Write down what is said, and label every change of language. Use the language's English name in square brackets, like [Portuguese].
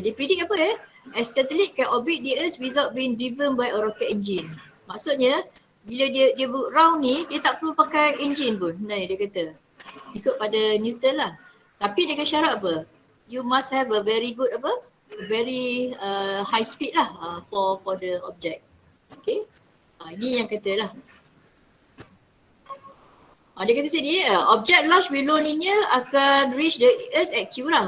[Malay] Dia [English] predict [Malay] apa [English] a satellite can orbit the Earth without being driven by a rocket engine. [Malay] Maksudnya bila dia round ni dia tak perlu pakai engine pun. Nah, dia kata ikut pada Newton lah. Tapi dengan syarat apa? [English] You must have a very good very high speed lah for the object. [Malay] Okay. Ini yang kata lah. Dia kata sini [English] object launch below linear [Malay] akan [English] reach the Earth at Q lah.